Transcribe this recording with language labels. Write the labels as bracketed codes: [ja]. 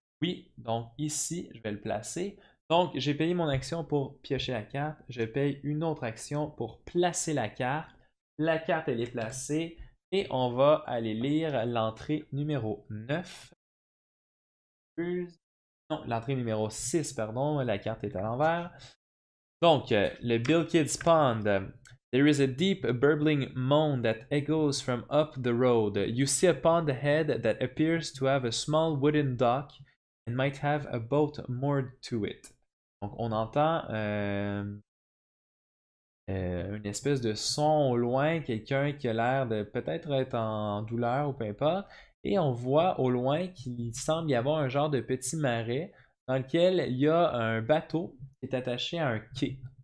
[fr] Oui, donc ici, je vais le placer. Donc, j'ai payé mon action pour piocher la carte. Je paye une autre action pour placer la carte. La carte, elle est placée. Et on va aller lire l'entrée numéro 9. Non, l'entrée numéro 6, pardon. La carte est à l'envers. Donc, le Bill Kids Pond. [en] There is a deep burbling moan that echoes from up the road. You see a pond ahead that appears to have a small wooden dock and might have a boat moored to it. [fr] Donc, on entend une espèce de son au loin, quelqu'un qui a l'air de peut-être être en douleur ou peu importe. Et on voit au loin qu'il semble y avoir un genre de petit marais dans lequel il y a un bateau qui est attaché à un quai.